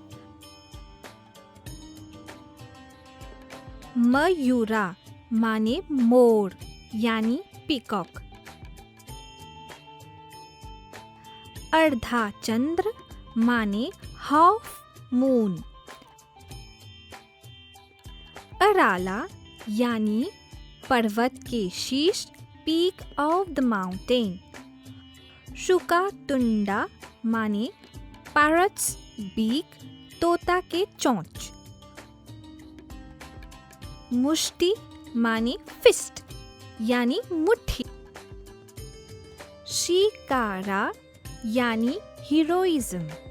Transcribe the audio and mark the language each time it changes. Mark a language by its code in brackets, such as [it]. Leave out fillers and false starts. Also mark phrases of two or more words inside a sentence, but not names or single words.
[hi] मयूरा माने मोर यानी पीकॉक। अर्धा चंद्र माने [en] half moon. [hi] अराला यानी पर्वत के शीर्ष, [en] peak of the mountain. [hi] शुकातुंडा माने [en] parrot's beak, [hi] तोता के चोंच। मुष्टि माने फिस्ट यानी मुट्ठी। शिकारा यानी हीरोइज्म।